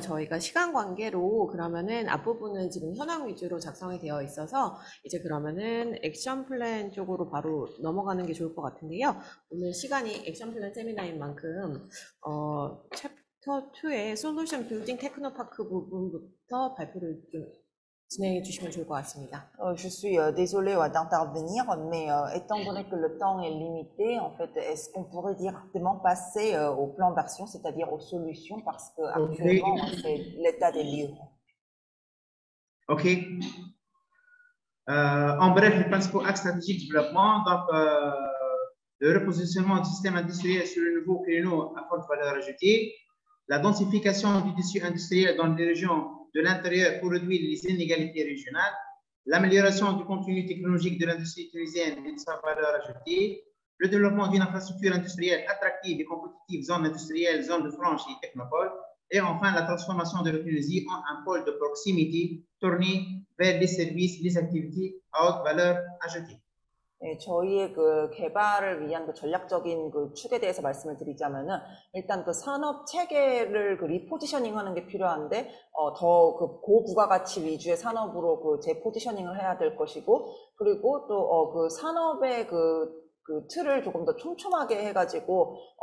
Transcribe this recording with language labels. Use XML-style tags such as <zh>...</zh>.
<ko>저희가 시간 관계로 그러면은 앞부분은 지금 현황 위주로 작성이 되어 있어서 이제 그러면은 액션 플랜 쪽으로 바로 넘어가는 게 좋을 것 같은데요. 오늘 시간이 액션 플랜 세미나인 만큼 챕터 2의 솔루션 빌딩 테크노파크 부분부터 발표를 좀 진행해 주시면 좋을 것 같습니다.</ko> <fr>Je suis désolée d'intervenir, mais étant donné que le temps est limité, en fait, est-ce qu'on pourrait directement passer au plan d'action, c'est-à-dire aux solutions, parce que actuellement c'est l'état des lieux. Ok. En bref, les principaux axes stratégiques de développement, donc le repositionnement du système industriel sur le nouveau créneau à forte valeur ajoutée, la densification du tissu industriel dans les régions de l'intérieur pour réduire les inégalités régionales, l'amélioration du contenu technologique de l'industrie tunisienne et de sa valeur ajoutée, le développement d'une infrastructure industrielle attractive et compétitive, zone industrielle, zone de franche et technopole, et enfin la transformation de la Tunisie en un pôle de proximité tourné vers les services, les activités à haute valeur ajoutée.</fr> <ko>네, 저희의 그 개발을 위한 그 전략적인 그 축에 대해서 말씀을 드리자면은, 일단 그 산업 체계를 그 리포지셔닝 하는 게 필요한데, 더 그 고부가가치 위주의 산업으로 그 재포지셔닝을 해야 될 것이고, 그리고 또 그 산업의 그 틀을 조금 더 촘촘하게 해가지고,</ko>